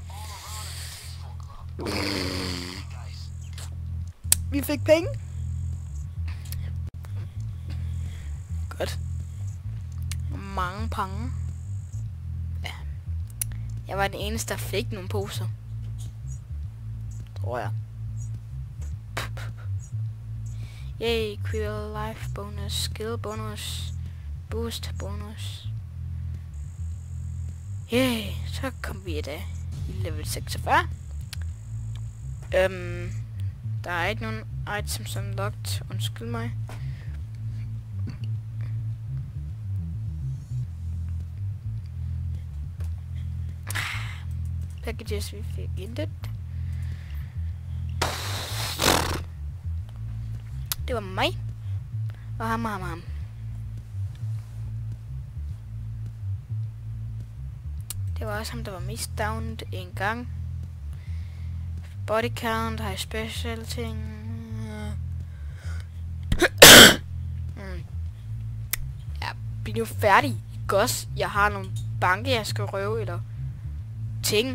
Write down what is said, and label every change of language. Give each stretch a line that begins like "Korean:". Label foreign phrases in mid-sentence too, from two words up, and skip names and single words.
Danish: Vi fik penge. Godt. Mange penge. Ja. Jeg var den eneste, der fik nogle poser. Tror jeg.
English: Yay, quill life bonus, skill bonus, boost bonus.
Danish: Yay, så kom vi da i level 46. Der er ikke nogen
English: items unlocked,
Danish: undskyld mig. Packages, vi fik intet. Det var mig. Og ham. Det var også ham, der var mest downed en gang.
English: Body count, high special ting.
Danish: Ja, bliv nu færdig. Goss, jeg har nogle banke, jeg skal røve, eller ting.